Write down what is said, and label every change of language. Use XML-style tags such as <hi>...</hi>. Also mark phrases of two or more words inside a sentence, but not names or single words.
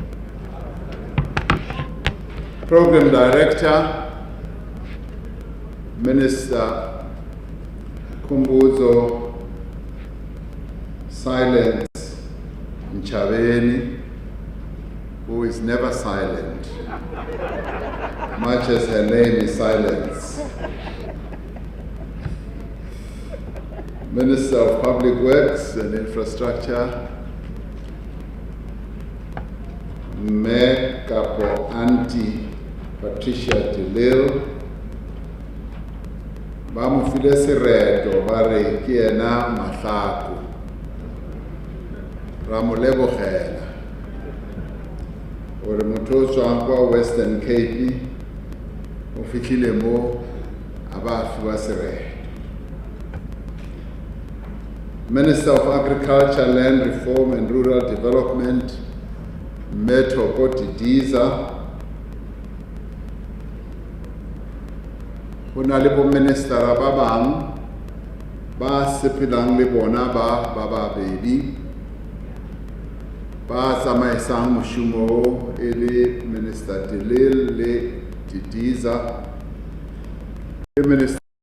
<en>Program Director, Minister Kumbuzo, Silence Nchabeni, who is never silent, much as her name is Silence. Minister of Public Works and Infrastructure, Mayor Capo Auntie Patricia Delil,</en> <tn>ba mo file sereto ba re ke ena Mahlako, ra mo lebogela gore motho o tswang kwa Western Cape o fitlhile mo a ba fiwa sereto.</tn> <en>Minister of Agriculture, Land Reform and Rural Development, Metro Didiza,</en> <st>ho na le bo minister ba bang ba sepelang le bona ba babedi, ba tsamaisang moshumo e le Minister Delil le Didiza, le Minister</st>